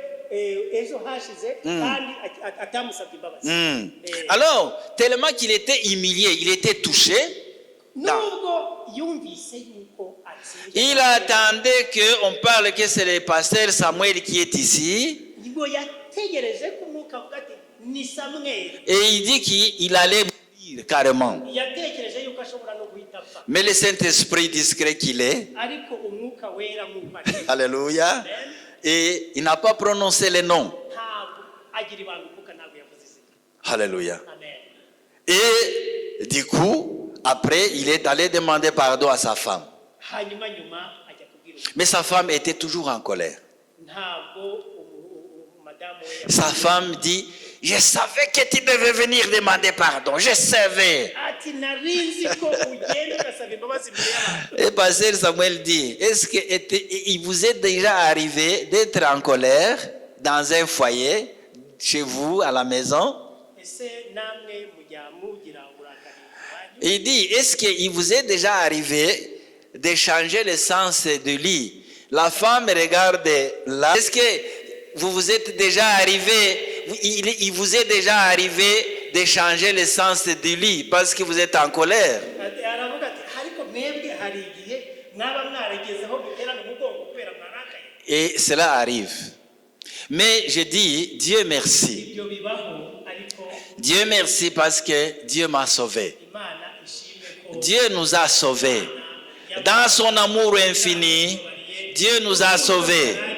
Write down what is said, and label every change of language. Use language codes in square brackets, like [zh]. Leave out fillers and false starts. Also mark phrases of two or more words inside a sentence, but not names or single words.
[rw] ejo hashize kandi atamusabye imbabazi. [fr] Alors, tellement qu'il était humilié, il était touché, [rw] Nubwo yumvise yuko atsinze, [fr] il attendait qu'on parle que c'est le pasteur Samuel qui est ici. [rw] ngo yategereje ko umwuka avuga ati ni Samweli. [fr] Et il dit qu'il allait mourir carrément. [rw] Yatekereje yuko ashobora no guhita apfa, [fr] Mais le Saint-Esprit discret qu'il est, [rw] ariko umwuka wera nk'uko ari, [fr] alléluia, et il n'a pas prononcé le nom. [rw] ntabwo agira ibanga kuko ntabwo yavuze izina. [fr] Alléluia. Amen. Et du coup, après, il est allé demander pardon à sa femme. [rw] Hanyuma ajya kubwira [fr] Mais sa femme était toujours en colère. [rw] ntabwo madamu we [fr] Sa femme dit, je savais que tu devais venir demander pardon. Je savais. [rw] ati narinzi ko ugenda ugasaba imbabazi imbere y'abantu. [fr] Et pasteur Samuel dit, est-ce qu'il vous est déjà arrivé d'être en colère dans un foyer, chez vous, à la maison? [rw] Ese namwe mujya mugira uburakari iwanyu? [fr] Il dit, est-ce qu'il vous est déjà arrivé de changer le sens du lit? La femme regarde là. Est-ce que vous êtes déjà arrivé, il vous est déjà arrivé de changer le sens du lit parce que vous êtes en colère? [rw] Aravuga ati ariko mwebwe hari igihe mwaba mwaragezeho guterana umugongo kubera mwarakaye. [fr] Et cela arrive. Mais je dis, Dieu merci. [rw] Ibyo bibaho, ariko [fr] Dieu merci parce que Dieu m'a sauvé. [rw] Imana ishimwe ko [fr] Dieu nous a sauvés. Dans son amour infini, Dieu nous a sauvés.